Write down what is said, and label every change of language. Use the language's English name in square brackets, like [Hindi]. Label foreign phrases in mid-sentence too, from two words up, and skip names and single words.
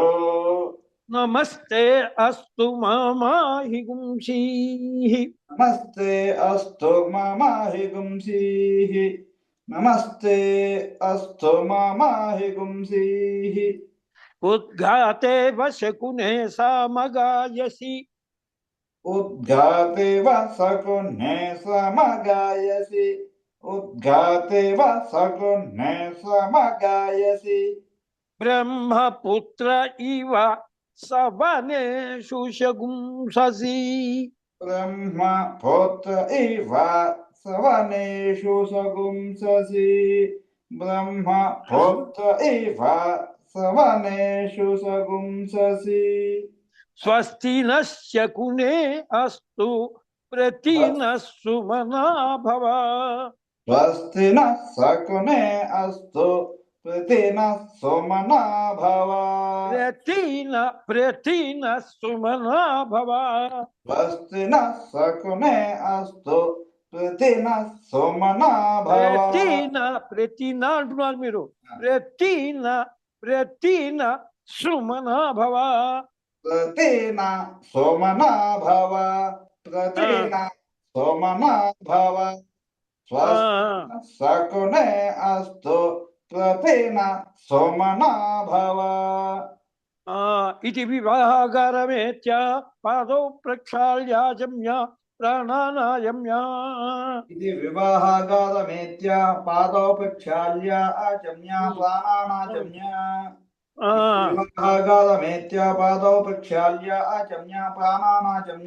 [Sanskrit] నమస్తే అస్తు మామాహి గుంసి. నమస్తే అస్తు మమాహి గుంసి. నమస్తే అస్తు మమాహి గుంసి. ఉద్ఘాతే వశకునే సామగాయసి उद्घाते व सकुन्ने समगायसि उद्घाते व सकुन्ने समगायसि బ్రహ్మపుత్ర ఇవ సవనేషు శగుంససి ब्रह्मपुत्र इव सवनेषु सगुंससि ब्रह्मपुत्र इव सवनेषु सगुंससि స్వస్తి నశకునే అస్తు ప్రతిన సుమనా భవ स्वस्ति नः शकुने अस्तु प्रतिनः सुमना भव ప్రతిన సుమనా భవ स्वस्ति नः शकुने अस्तु प्रतिनः सुमना भव [Telugu] ప్రతిన అంటున్నారు మీరు [Sanskrit] ప్రతిన సుమనా భవ प्रतिन सुमना भव प्रतिन सुमना भव स्वस्ति शकुने अस्तु प्रतिन सुमना भव ఇది వివాహగారమేత్య పాదౌ ప్రక్షాళ్యాజమ్య ప్రాణానాయమ్య ఇది వివాహగారమేత్య పాదౌ ప్రక్షాళ్య ఆచమ్య ప్రాణానాచమ్య వివాహగారమేత్య పాదౌ ప్రక్షాళ్య ఆచమ్య ప్రాణానాచమ్య